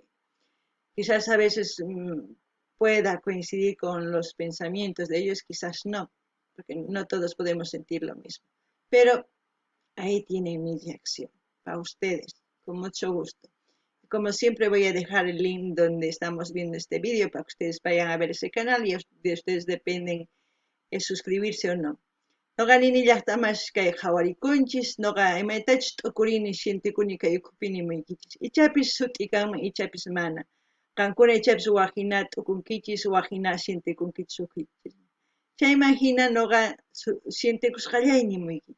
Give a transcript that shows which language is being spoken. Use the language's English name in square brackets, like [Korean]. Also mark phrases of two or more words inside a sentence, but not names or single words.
[Spanish] Quizás a veces pueda coincidir con los pensamientos de ellos, quizás no, porque no todos podemos sentir lo mismo. Pero ahí tienen mi reacción, para ustedes, con mucho gusto. Como siempre voy a dejar el link donde estamos viendo este vídeo para que ustedes vayan a ver ese canal y de ustedes dependen el suscribirse o no. [Quechua] Noqa nini llaqtamas kay qhawarikunchis, noqa imaytachus t'ukurini shintikuni kay ukupini muykichis. Ichapis sut'i kanman, ichapis mana. Qankuna ichapis waqhina t'ukunkichis, waqhina shintikunkichis ukuykichis. Chayman hina noqa shintikusqallayni muykichis.